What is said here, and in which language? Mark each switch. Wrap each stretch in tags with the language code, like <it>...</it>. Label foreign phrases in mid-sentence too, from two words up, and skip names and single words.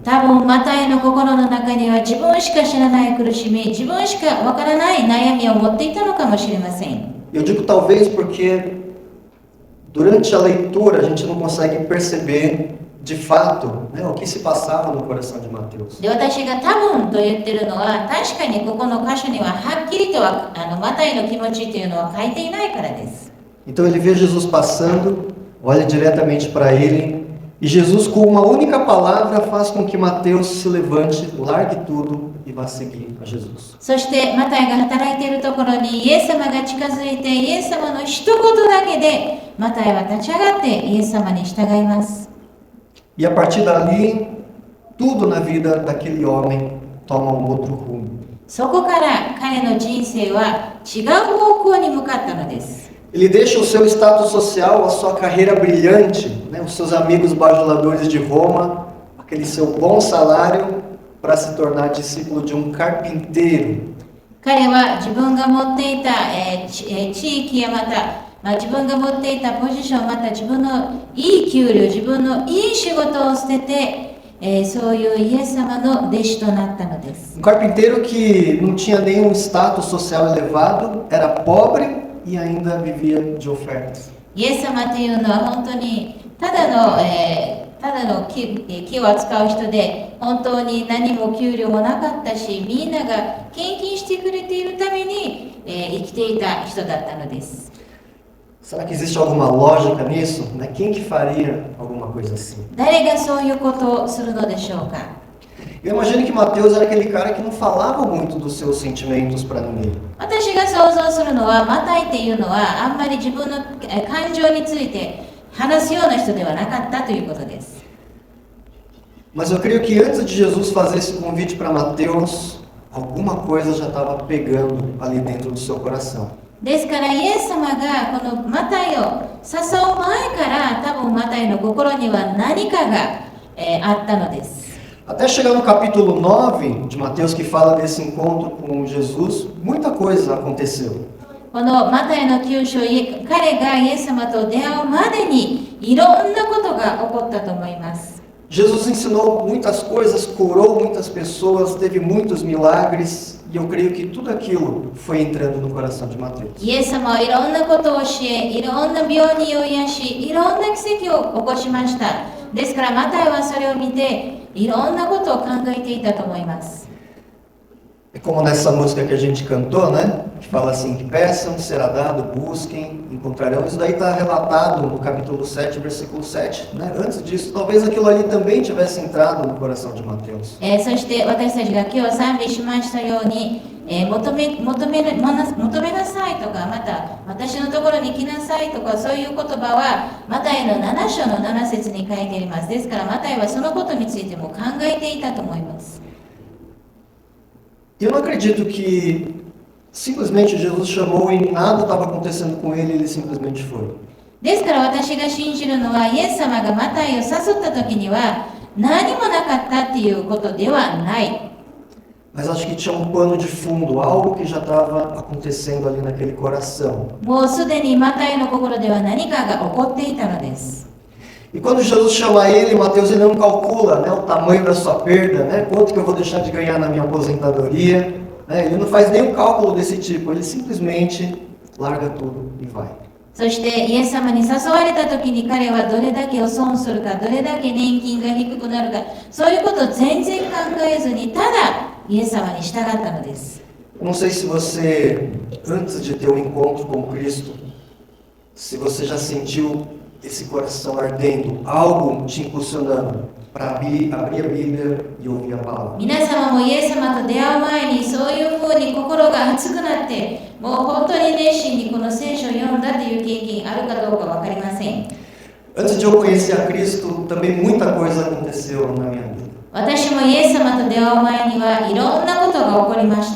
<ja>多分マタイの心の中には自分しか知らない苦しみ、自分しかわからない悩みを持っていたのかもしれません。</ja> <pt>Eu digo talvez porque durante a leitura a gente não consegue perceber de fato, né, o que se passava no coração de Mateus.</pt> <ja>で、私が多分と言ってるのは、確かにここの箇所にははっきりとはマタイの気持ちというのは書いていないからです。</ja> <pt>Então ele vê Jesus passando, olha diretamente para ele, e Jesus com uma única palavra faz com que Mateus se levante, largue tudo e vá seguir a Jesus.</pt> <ja>そしてマタイが働いているところにイエス様が近づいて、イエス様の一言だけでマタイは立ち上がってイエス様に従います。</ja> <pt>E a partir dali, tudo na vida daquele homem toma um outro rumo.</pt> <ja>そこから彼の人生は違う方向に向かったのです。</ja> <pt>Ele deixa o seu status social, a sua carreira brilhante, né, os seus amigos bajuladores de Roma, aquele seu bom salário, para se tornar discípulo de um carpinteiro.</pt> <ja>彼は自分が持っていた、地域やまた、 自分が持っていたポジション、また自分のいい給料、自分のいい仕事を捨てて、そういうイエス様の弟子となったのです。</ja> <pt>carpinteiro que não tinha nenhum status social elevado, era pobre e ainda vivia de ofertas.</pt> <ja>イエス様というのは本当にただの木を扱う人で、本当に何も給料もなかったし、みんなが献金してくれているために、生きていた人だったのです。</ja> <pt>Será que existe alguma lógica nisso? Né? Quem que faria alguma coisa assim?</pt> <ja>誰がそういうことをするのでしょうか。</ja> <pt>Eu imagino que Mateus era aquele cara que não falava muito dos seus sentimentos para ninguém.</pt> <ja>私が想像するのは、マタイっていうのはあんまり自分の感情について話すような人ではなかったということです。</ja> <pt>Mas eu creio que antes de Jesus fazer esse convite para Mateus, alguma coisa já estava pegando ali dentro do seu coração.</pt> <ja>ですからイエス様がこのマタイを誘う前から多分マタイの心には何かが、あったのです。</ja> <pt>Até chegar no capítulo 9 de Mateus, que fala desse encontro com Jesus, muita coisa aconteceu.</pt> <ja>このマタイの9章、彼がイエス様と出会うまでにいろんなことが起こったと思います。</ja> <pt>Jesus ensinou muitas coisas, curou muitas pessoas, teve muitos milagres, e eu creio que tudo aquilo foi entrando no coração de Mateus.</pt> <ja>イエス様はいろんなことを教え、いろんな病人を癒し、いろんな奇跡を起こしました。ですからマタイはそれを見ていろんなことを考えていたと思います。</ja> <pt>É como nessa música que a gente cantou, né? Que fala assim, que peçam, será dado, busquem, encontrarão. Isso daí está relatado no capítulo 7, versículo 7. Né? Antes disso, talvez aquilo ali também tivesse entrado no coração de Mateus.</pt> <ja>そして私たちが今日賛美しましたように、求めなさいとか、また私のところに来なさいとか、そういう言葉はマタイの7章の7節に書いてあります。ですからマタイはそのことについても考えていたと思います。</ja> <pt>Eu não acredito que simplesmente Jesus chamou e nada estava acontecendo com ele, ele simplesmente foi.</pt> <ja>ですから私が信じるのは、イエス様がマタイを誘った時には何もなかったっていうことではない。</ja> <pt>Mas acho que tinha um pano de fundo, algo que já estava acontecendo ali naquele coração.</pt> <ja>もうすでにマタイの心では何かが起こっていたのです。</ja> <pt>E quando Jesus chama ele, Mateus, ele não calcula, né, o tamanho da sua perda, né, quanto que eu vou deixar de ganhar na minha aposentadoria, né, ele não faz nenhum cálculo desse tipo, ele simplesmente larga tudo e vai.</pt> <ja>そしてイエス様に誘われた時に彼はどれだけを損するか、どれだけ年金が低くなるか、そういうことを全然考えずにただイエス様に従ったのです。</ja> <pt>Não sei se você, antes de ter um encontro com Cristo, se você já sentiu esse coração ardendo, algo te impulsionando para abrir a Bíblia e ouvir a palavra.</pt> <ja>皆様もイエス様と出会う前にそういうふうに心が熱くなって、もう本当に熱心にこの聖書を読んだという経験あるかどうか分かりません。</ja> <pt>Antes de eu conhecer a Cristo, também muita coisa aconteceu na minha vida.</pt> <ja>私もイエス様と出会う前にはいろんなことが起こりました。</ja>